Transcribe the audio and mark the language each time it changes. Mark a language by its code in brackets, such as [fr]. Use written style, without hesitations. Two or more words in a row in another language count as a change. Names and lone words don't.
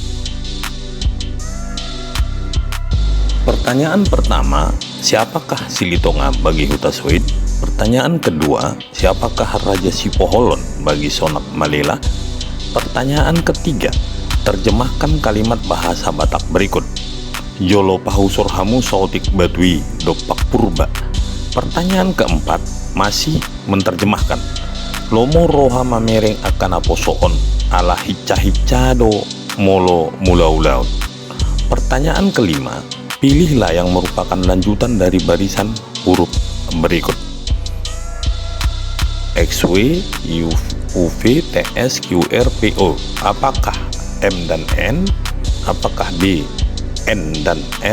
[id] Pertanyaan pertama, siapakah Silitonga bagi Hutasoit? Pertanyaan kedua, siapakah Raja Sipoholon bagi Sonak Malela? Pertanyaan ketiga, terjemahkan kalimat bahasa Batak berikut. [bbc] Jolo pahusor hamu sautik batui dopak purba. [id] Pertanyaan keempat, masih menerjemahkan. [bbc] Lomo roha mamereng akan aposoon ala hicca-hiccado molo mulaulau. [id] Pertanyaan kelima, pilihlah yang merupakan lanjutan dari barisan huruf berikut. XW, UV, TS, QR, PO. Apakah M dan N? Apakah B, N dan M?